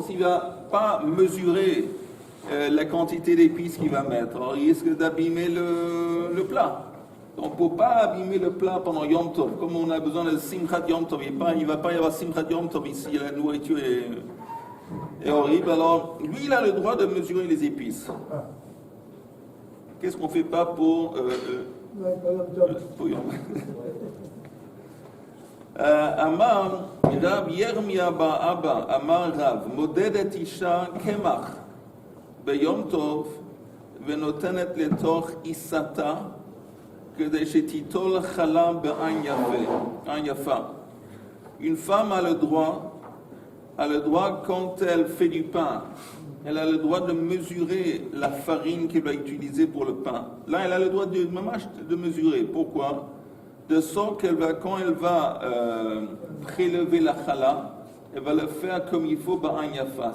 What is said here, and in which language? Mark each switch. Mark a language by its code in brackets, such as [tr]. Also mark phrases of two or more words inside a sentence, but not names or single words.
[fr] S'il ne va pas mesurer la quantité d'épices qu'il va mettre, alors il risque d'abîmer le plat. Donc, il ne faut pas abîmer le plat pendant Yom Tov. Comme on a besoin de [he] שמחת יום טוב, [fr] il ne va pas y avoir [he] שמחת יום טוב [fr] ici, la nourriture est horrible. Alors, lui, il a le droit de mesurer les épices. Qu'est-ce qu'on ne fait pas pour Yom [he] אמר רב ירמיה בר אבא אמר רב מודדת אשה קמח ביום טוב ונותנת לתוך עיסתה כדי שתיטול חלה בעין יפה. [fr] Une femme a le droit quand elle fait du pain, elle a le droit de mesurer la farine qu'elle va utiliser pour le pain. Là, elle a le droit de mesurer. Pourquoi? De sorte qu'elle va, quand elle va prélever la chala, elle va le faire comme il faut [he] בעין יפה.